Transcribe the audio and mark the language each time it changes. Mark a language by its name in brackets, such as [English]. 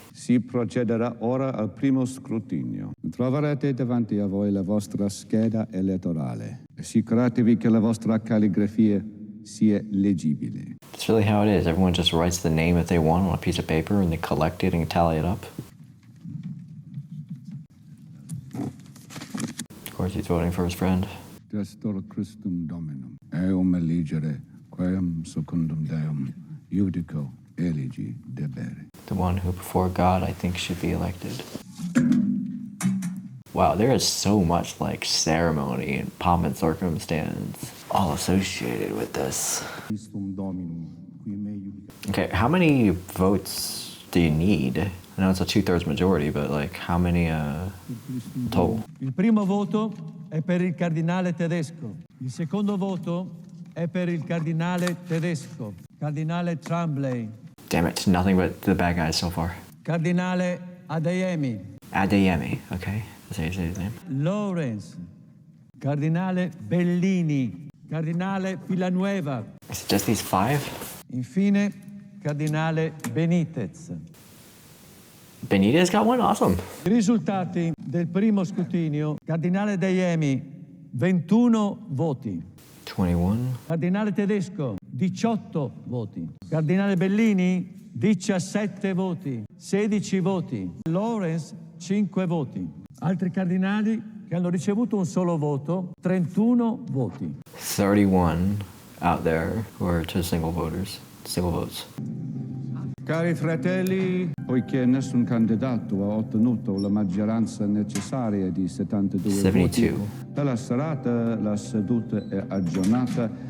[Italian] Si procederà ora al primo scrutinio. Troverete davanti a voi la vostra scheda elettorale. Assicuratevi che la vostra calligrafia sia leggibile. [English] That's really how it is. Everyone just writes the name that they want on a piece of paper and they collect it and tally it up. Of course, he's voting for his friend. [Latin] Destor Christum Dominum, eum eligere, quem secundum Deum, judico eligi debere. [English] The one who before God I think should be elected. Wow, there is so much like ceremony and pomp and circumstance all associated with this. Okay, how many votes do you need? I know it's a 2/3 majority, but like how many total? [Italian] Il primo voto è per il cardinale tedesco. Il secondo voto è per il cardinale tedesco. Cardinale Tremblay. [English] Damn it, nothing but the bad guys so far. [Italian] Cardinale Adeyemi. [English] Adeyemi, okay. That's how you say his name. [Italian] Lawrence. Cardinale Bellini. Cardinale Villanueva. [English] Is it just these 5? [Italian] Infine, Cardinale Benitez. [English] Benitez got one? Awesome. [Italian] I risultati del primo scrutinio. Cardinale Adeyemi, 21 voti. [English] 21. [Italian] Cardinale tedesco, 18 voti. Cardinale Bellini, 17 voti. 16 voti. Lawrence, 5 voti. Altri cardinali che hanno ricevuto un solo voto, 31 voti. [English] 31 out there who are just single voters, single votes. [Italian] Cari fratelli, poiché nessun candidato ha ottenuto la maggioranza necessaria di 72 [English] 72. [Italian] voti, per la serata la seduta è aggiornata.